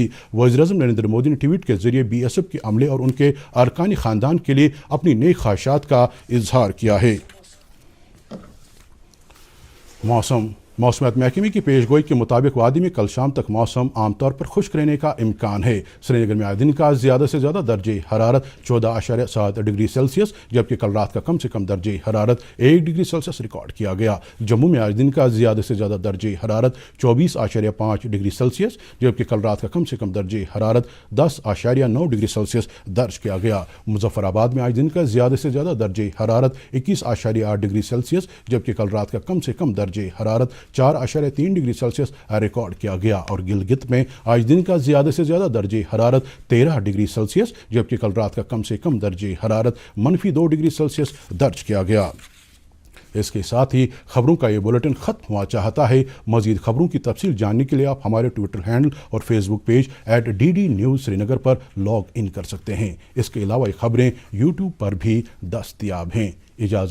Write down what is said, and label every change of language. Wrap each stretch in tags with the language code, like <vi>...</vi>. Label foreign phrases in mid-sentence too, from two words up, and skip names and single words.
<ur>وزیر اعظم نریندر مودی نے ٹویٹ کے ذریعے بی ایس ایف کے عملے اور ان کے ارکانی خاندان کے لیے اپنی نیک خواہشات کا اظہار کیا ہے۔ موسمیات محکمے کی پیش گوئی کے مطابق وادی میں کل شام تک موسم عام طور پر خشک رہنے کا امکان ہے۔ سری نگر میں آج دن کا زیادہ سے زیادہ درجہ حرارت 14.7 ڈگری سیلسیس جبکہ کل رات کا کم سے کم درجہ حرارت 1 ڈگری سیلسیس ریکارڈ کیا گیا۔ جموں میں آج دن کا زیادہ سے زیادہ درجہ حرارت 24.5 ڈگری سیلسیس جبکہ کل رات کا کم سے کم درجہ حرارت 10.9 ڈگری سیلسیس درج کیا گیا۔ مظفر آباد میں آج دن کا زیادہ سے زیادہ درجہ حرارت 21.8 ڈگری سیلسیس جبکہ کل رات کا کم سے کم درجہ حرارت 4.3 ڈگری سیلسیس ریکارڈ کیا گیا اور گلگت میں آج دن کا زیادہ سے زیادہ درجہ حرارت 13 ڈگری سیلسیس جبکہ کل رات کا کم سے کم درجہ حرارت -2 ڈگری سیلسیس درج کیا گیا۔ اس کے ساتھ ہی خبروں کا یہ بلیٹن ختم ہوا چاہتا ہے۔ مزید خبروں کی تفصیل جاننے کے لیے آپ ہمارے ٹویٹر ہینڈل اور فیس بک پیج @DD News سری نگر پر لاگ ان کر سکتے ہیں۔ اس کے علاوہ یہ خبریں یوٹیوب پر بھی دستیاب ہیں۔</ur>